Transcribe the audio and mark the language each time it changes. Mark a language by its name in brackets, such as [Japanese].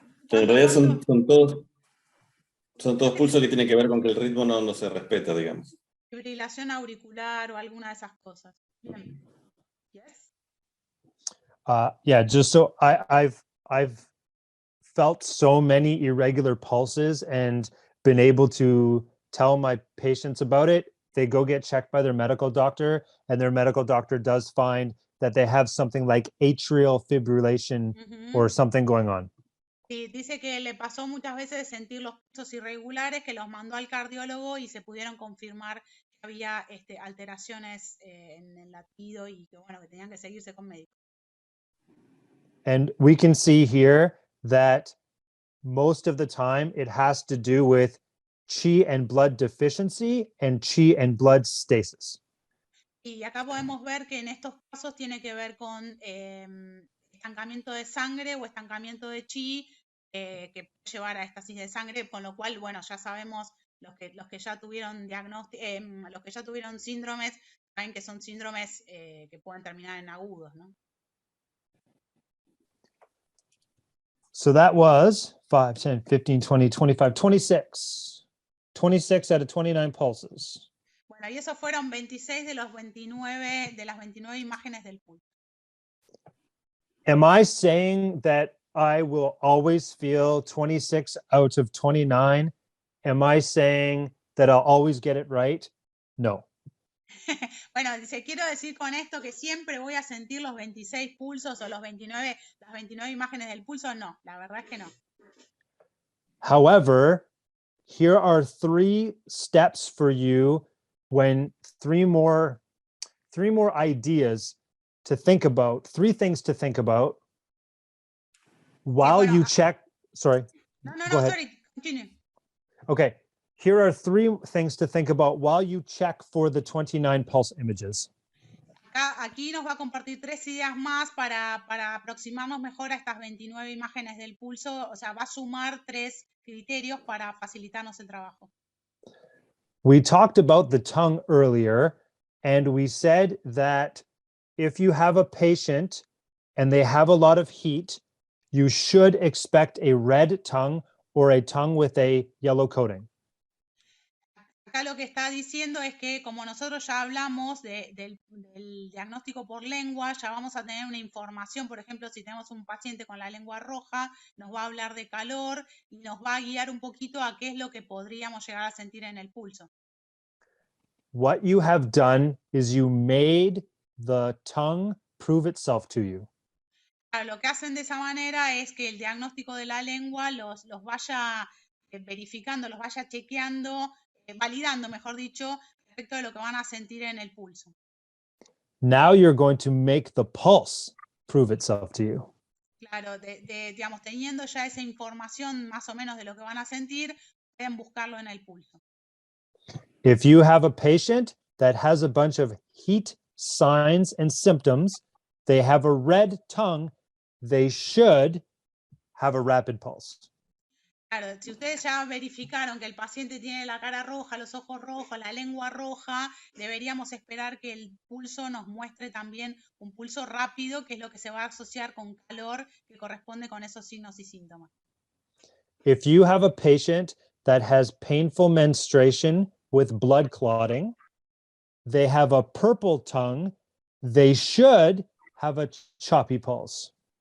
[Spanish] En realidad son todos pulsos que tienen que ver con que el ritmo no se respeta, digamos. Fibrilación auricular o alguna de esas cosas. Bien. [English] Yes. Yeah, just so I've felt so many irregular pulses and been able to tell my patients about it. They go get checked by their medical doctor, and their medical doctor does find that they have something like atrial fibrillation or something going on. [Spanish] Sí, dice que le pasó muchas veces de sentir los pulsos irregulares, que los mandó al cardiólogo y se pudieron confirmar que había alteraciones en el latido y que bueno, que tenían que seguirse con médicos. [English] And we can see here that most of the time it has to do with qi and blood deficiency and qi and blood stasis. [Spanish] Y acá podemos ver que en estos casos tiene que ver con estancamiento de sangre o estancamiento de chi, que puede llevar a estasis de sangre, con lo cual, bueno, ya sabemos los que ya tuvieron los que ya tuvieron síndromes, saben que son síndromes que pueden terminar en agudos, ¿no? [English] So that was 5, 10, 15, 20, 25, 26. 26 out of 29 pulses. [Spanish] Bueno, y esos fueron 26 de las 29 imágenes del pulso. [English] Am I saying that I will always feel 26 out of 29? Am I saying that I'll always get it right? No. [Spanish] Bueno, dice, quiero decir con esto que siempre voy a sentir los 26 pulsos o las 29 imágenes del pulso. No, la verdad es que no. [English] However, here are 3 steps for you when 3 more ideas to think about, 3 things to think about while [Spanish] bueno, [English] you check. Sorry. [Spanish] No, [English] Go ahead. sorry, continue. Okay. Here are 3 things to think about while you check for the 29 pulse images. [Spanish] Aquí nos va a compartir 3 ideas más para aproximarnos mejor a estas 29 imágenes del pulso. O sea, va a sumar 3 criterios para facilitarnos el trabajo. [English] We talked about the tongue earlier, and we said that if you have a patient and they have a lot of heat, you should expect a red tongue or a tongue with a yellow coating. [Spanish] Acá lo que está diciendo es que como nosotros ya hablamos del diagnóstico por lengua, ya vamos a tener una información, por ejemplo, si tenemos un paciente con la lengua roja, nos va a hablar de calor y nos va a guiar un poquito a qué es lo que podríamos llegar a sentir en el pulso. [English] What you have done is you made the tongue prove itself to you. [Spanish] Lo que hacen de esa manera es que el diagnóstico de la lengua los vaya verificando, los vaya chequeando, validando, mejor dicho, respecto de lo que van a sentir en el pulso. [English] Now you're going to make the pulse prove itself to you. [Spanish] Claro, digamos, teniendo ya esa información más o menos de lo que van a sentir, pueden buscarlo en el pulso. [English] If you have a patient that has a bunch of heat signs and symptoms, they have a red tongue, they should have a rapid pulse. [Spanish] Claro, si ustedes ya verificaron que el paciente tiene la cara roja, los ojos rojos, la lengua roja, deberíamos esperar que el pulso nos muestre también un pulso rápido, que es lo que se va a asociar con calor, que corresponde con esos signos y síntomas. [English] If you have a patient that has painful menstruation with blood clotting, they have a purple tongue, they should have a choppy pulse.